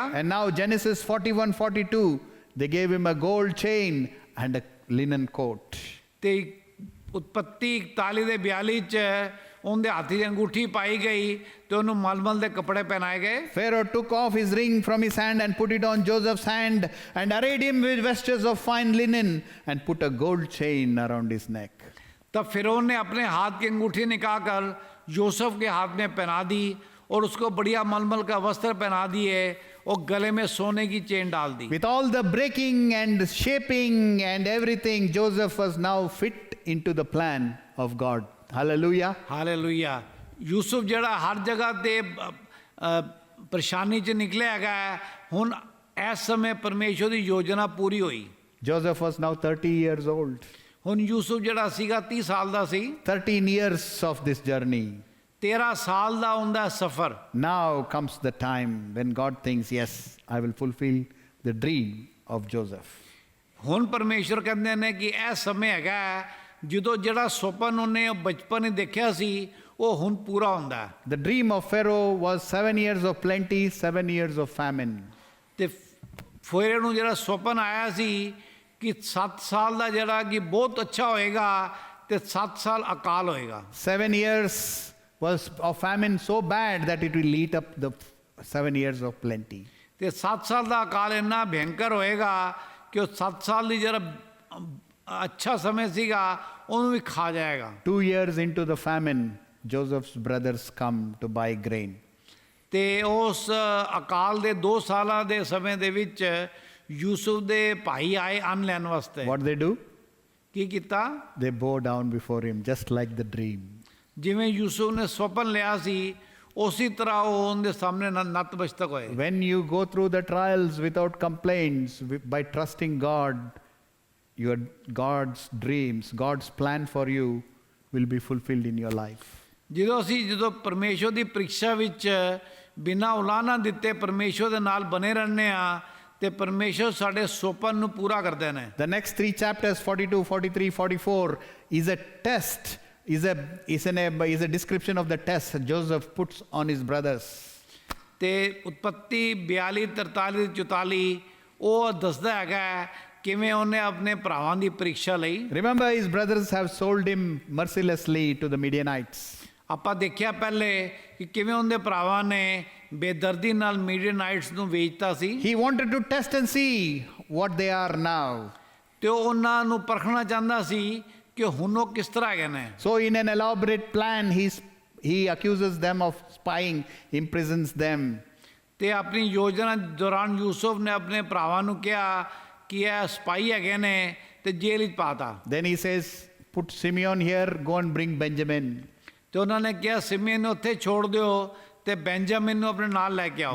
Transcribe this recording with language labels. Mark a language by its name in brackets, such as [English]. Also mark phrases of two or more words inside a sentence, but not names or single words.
[English] And now Genesis 41-42, they gave him a gold chain and a linen coat. [Punjabi] ਤੇ ਉਤਪੱਤੀ 41 ਦੇ 42 ਚ ਉਹਦੇ ਹੱਥ 'ਚ ਅੰਗੂਠੀ ਪਾਈ ਗਈ ਤੇ ਉਹਨੂੰ ਮਲਮਲ ਦੇ ਕੱਪੜੇ ਪਹਿਨਾਏ ਗਏ। [English] Pharaoh took off his ring from his hand and put it on Joseph's hand and arrayed him with vestures of fine linen and put a gold chain around his neck. [Hindi] तब फिरौन ने अपने हाथ की अंगूठी निकाल कर यूसुफ के हाथ में पहना दी और उसको बढ़िया मलमल का वस्त्र पहना दिए और गले में सोने की चेन डाल दी। [English] With all the breaking and shaping and everything, Joseph was now fit into the plan of God. Hallelujah. [Hindi] हालेलुया। [Punjabi] ਯੂਸੁਫ ਜਿਹੜਾ ਹਰ ਜਗ੍ਹਾ ਤੇ ਪਰੇਸ਼ਾਨੀ 'ਚ ਨਿਕਲੇ ਹੈਗਾ ਹੁਣ [Hindi] इस समय परमेश्वर की योजना पूरी हुई। [English] Joseph was now 30 years old. [Punjabi] ਹੁਣ ਯੂਸੁਫ ਜਿਹੜਾ ਸੀਗਾ 30 ਸਾਲ ਦਾ ਸੀ। [English] 13 years of this journey. [Punjabi] 13 ਸਾਲ ਦਾ ਉਹਦਾ ਸਫ਼ਰ। [English] Now comes the time when God thinks, yes, I will fulfill the dream of Joseph. [Punjabi] ਹੁਣ ਪਰਮੇਸ਼ਰ ਕਹਿੰਦੇ ਨੇ ਕਿ ਇਹ ਸਮੇਂ ਹੈਗਾ ਜਦੋਂ ਜਿਹੜਾ ਸੁਪਨ ਉਹਨੇ ਬਚਪਨ ਹੀ ਦੇਖਿਆ ਸੀ ਉਹ ਹੁਣ ਪੂਰਾ ਹੁੰਦਾ ਹੈ। [English] The dream of Pharaoh was 7 years of plenty, 7 years of famine. [Punjabi] ਤੇ ਫੇਰ ਨੂੰ ਜਿਹੜਾ ਸੁਪਨ ਆਇਆ ਸੀ ਕਿ 7 ਸਾਲ ਦਾ ਜਿਹੜਾ ਕਿ ਬਹੁਤ ਅੱਛਾ ਹੋਏਗਾ ਤੇ 7 ਸਾਲ ਅਕਾਲ ਹੋਏਗਾ। [English] 7 years was of famine so bad that it will eat up the 7 years of plenty. [Punjabi] ਤੇ 7 ਸਾਲ ਦਾ ਅਕਾਲ ਇੰਨਾ ਭਿਅੰਕਰ ਹੋਏਗਾ ਕਿ ਉਹ 7 ਸਾਲ ਦੀ ਜਿਹੜਾ ਅੱਛਾ ਸਮੇਂ ਸੀਗਾ ਉਹਨੂੰ ਵੀ ਖਾ ਜਾਏਗਾ। [English] 2 years into the famine, Joseph's brothers come to buy grain. [Punjabi] ਤੇ ਉਸ ਅਕਾਲ ਦੇ 2 ਸਾਲਾਂ ਦੇ ਸਮੇਂ ਦੇ ਵਿੱਚ ਯੂਸੁਫ ਦੇ ਭਾਈ ਆਏ ਅੰਨ ਲੈਣ ਵਾਸਤੇ। [English] What they do? [Punjabi] ਕੀ ਕੀਤਾ? [English] They bow down before him, just like the dream. [Punjabi] ਜਿਵੇਂ ਯੂਸੁਫ ਨੇ ਸੁਪਨ ਲਿਆ ਸੀ ਉਸੇ ਤਰ੍ਹਾਂ ਉਹ ਉਹਦੇ ਸਾਹਮਣੇ ਨਤਮਸਤਕ ਹੋਏ। [English] When you go through the trials without complaints, by trusting God, your God's dreams, God's plan for you will be fulfilled in your life. [Punjabi] ਜਦੋਂ ਪਰਮੇਸ਼ਵਰ ਦੀ ਪ੍ਰੀਖਿਆ ਵਿੱਚ ਬਿਨਾਂ ਉਲਾਹਨਾ ਦਿੱਤੇ ਪਰਮੇਸ਼ਵਰ ਦੇ ਨਾਲ ਬਨੇ ਰਹਿੰਦੇ ਆ ਤੇ ਪਰਮੇਸ਼ਵਰ ਸਾਡੇ ਸੁਪਨ ਨੂੰ ਪੂਰਾ ਕਰਦੇ ਨੇ। [English] The next 3 chapters, 42, 43, 44, is a test, is a description of the test Joseph puts on his brothers. [Punjabi] ਤੇ ਉਤਪੱਤੀ 42, 43, 44 ਉਹ ਦੱਸਦਾ ਹੈਗਾ ਕਿਵੇਂ ਉਹਨੇ ਆਪਣੇ ਭਰਾਵਾਂ ਦੀ ਪ੍ਰੀਖਿਆ ਲਈ। [English] Remember, his brothers have sold him mercilessly to the Midianites. [Punjabi] ਆਪਾਂ ਦੇਖਿਆ ਪਹਿਲੇ ਕਿ ਕਿਵੇਂ ਉਹਦੇ ਭਰਾਵਾਂ ਨੇ ਬੇਦਰਦੀ ਨਾਲ ਮੀਡੀਆਨਾਈਟਸ ਨੂੰ ਵੇਚਤਾ ਸੀ। [English] He wanted to test and see what they are now. [Punjabi] ਤੇ ਉਹ ਉਹਨਾਂ ਨੂੰ ਪਰਖਣਾ ਚਾਹੁੰਦਾ ਸੀ ਕਿ ਹੁਣ ਉਹ ਕਿਸ ਤਰ੍ਹਾਂ ਹੈਗੇ ਨੇ। [English] So in an elaborate plan, he accuses them of spying, imprisons them. [Punjabi] ਤੇ ਆਪਣੀ ਯੋਜਨਾ ਦੌਰਾਨ ਯੂਸੁਫ ਨੇ ਆਪਣੇ ਭਰਾਵਾਂ ਨੂੰ ਕਿਹਾ ਕਿ ਇਹ ਸਪਾਈ ਹੈਗੇ ਨੇ ਤੇ ਜੇਲ੍ਹ ਵਿੱਚ ਪਾਤਾ। [English] Then he says, put Simeon here, go and bring Benjamin. [Punjabi] ਤੇ ਉਹਨਾਂ ਨੇ ਕਿਹਾ ਸਿਮੀਨ ਨੂੰ ਉੱਥੇ ਛੋੜ ਦਿਓ ਤੇ ਬੈਂਜਾਮਿਨ ਨੂੰ ਆਪਣੇ ਨਾਲ ਲੈ ਕੇ ਆਓ।